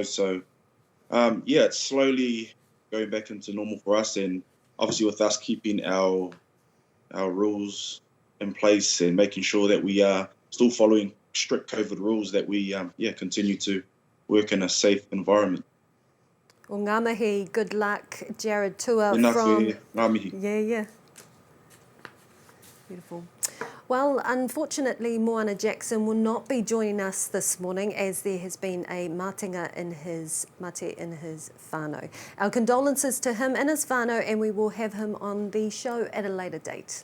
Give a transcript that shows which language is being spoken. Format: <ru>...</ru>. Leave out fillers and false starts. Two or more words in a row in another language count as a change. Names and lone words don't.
<en>So it's slowly going back into normal for us, and obviously with us keeping our rules in place and making sure that we are still following strict COVID rules, that we continue to work in a safe environment. Well,</en> <mi>ngā mihi,</mi> <en>good luck, Jared Tua</en> <mi>Ngā mihi.</mi> <en>Yeah. Beautiful. Well, unfortunately, Moana Jackson will not be joining us this morning as there has been a matinga in his whānau. Our condolences to him and his whānau, and we will have him on the show at a later date.</en>